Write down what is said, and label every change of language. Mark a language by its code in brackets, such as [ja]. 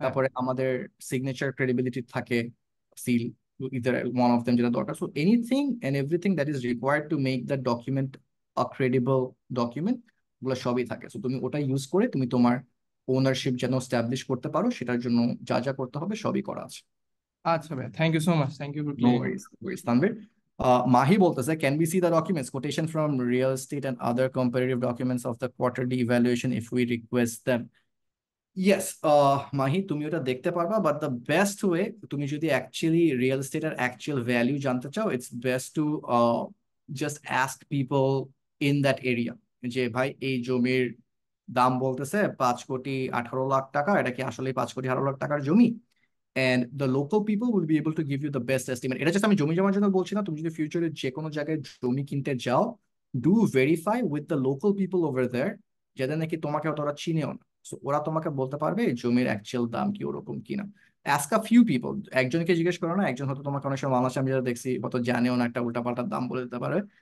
[bn] তারপরে আমাদের signature credibility থাকে, seal, [en] either one of them [bn] যেটা দরকার। [en] so anything and everything that is required to make the document a credible document, [bn] ওগুলো সবই থাকে। সো তুমি ওটা ইউজ করে তুমি তোমার ওনারশিপ যেন স্ট্যাবলিশ করতে পারো, সেটার জন্য যা যা করতে হবে সবই করা আছে। আচ্ছা ভাই, [en] Thank you so much, thank you for No clearing. worries, no worries. Tanvir, Mahi [bn] বলতেছে, [en] can we see the documents, quotation from real estate and other comparative documents of the quarterly evaluation if we request them? [bn] Yes, Mahi তুমি ওটা দেখতে পারবা, [en] but the best way, [bn] তুমি যদি actually real এস্টেটের actual value জানতে চাও, [en] it's best to just ask people in that area, [bn] যে ভাই এই জমির দাম বলতেছে 5,18,00,000 টাকা, এটা কি আসলে 5,18,00,000 টাকার জমি? [en] And the local people will be able to give you the best estimate. [bn] এটা জাস্ট আমি জমি জমার জন্য বলছি না, তুমি যদি ফিউচারে যে কোনো জায়গায় জমি কিনতে যাও, [en] do verify with the local people over there, [bn] যাদের নাকি তোমাকে অতটা চিনেও না। So ওরা তোমাকে বলতে পারবে এই জমির অ্যাকচুয়াল দাম কি ওরকম কিনা। [en] ask a few people, [bn] একজনকে জিজ্ঞেস করো না, একজন হয়তো তোমাকে অনেক সময় বাংলাদেশে আমি যারা দেখছি হয়তো জানেও না, একটা উল্টাপাল্টা দাম বলে দিতে পারে।